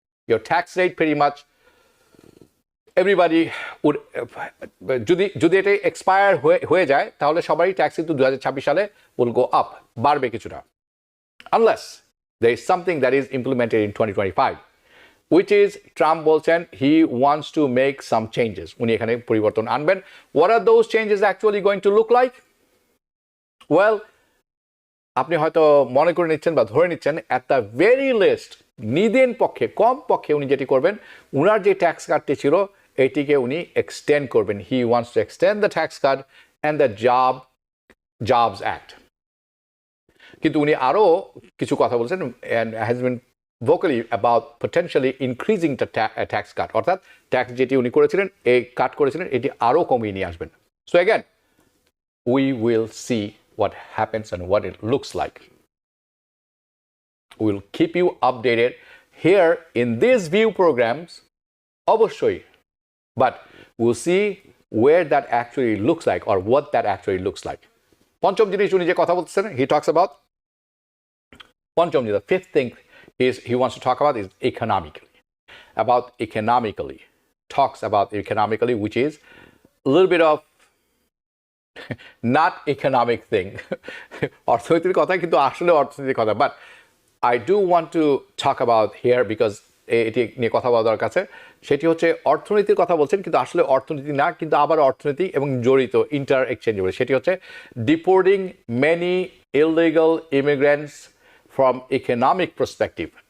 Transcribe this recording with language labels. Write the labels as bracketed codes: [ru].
[en] your tax rate very much everybody would, [bn] যদি এটা expire হয়ে যায় তাহলে সবারই ট্যাক্স কিন্তু 2026 সালে [en] will go up, [bn] বাড়বে কিছুটা, [en] unless there is something that is implemented in 2025, which is Trump বলছেন he wants to make some changes, [bn] উনি এখানে পরিবর্তন আনবেন। [en] What are those changes actually going to look like? [bn] Well, আপনি হয়তো মনে করে নিচ্ছেন বা ধরে নিচ্ছেন [en] at the very least [bn] নিদেন পক্ষে কম পক্ষে উনি যেটি করবেন, উনার যে ট্যাক্স কাটটি ছিল এটিকে উনি এক্সটেন্ড করবেন। [en] He wants to extend the tax cut and the Jobs Act. [bn] কিন্তু উনি আরও কিছু কথা বলছেন [en] and has been vocally about potentially increasing the tax cut, [bn] অর্থাৎ ট্যাক্স যেটি উনি করেছিলেন এই কাট করেছিলেন এটি আরও কমিয়ে নিয়ে আসবেন। [en] So again, we will see what happens and what it looks like. We will keep you updated here in these view programs, অবশ্যই, but we'll see where that actually looks like or what that actually looks like. [bn] পঞ্চম জিনিস উনি যে কথা বলতেছেন, [en] he talks about পঞ্চম, the fifth thing is he wants to talk about is economically, talks about economically, which is a little bit of not economic thing. [bn] অর্থনীতির কথা কিন্তু আসলে অর্থনীতির কথা, [en] but I do want to talk about here because [bn] এটি নিয়ে কথা বলা দরকার আছে। সেটি হচ্ছে অর্থনীতির কথা বলছেন কিন্তু আসলে অর্থনীতি না, কিন্তু আবার অর্থনীতি এবং জড়িত ইন্টার এক্সচেঞ্জেবল। [en] সেটি হচ্ছে deporting many illegal immigrants from economic perspective.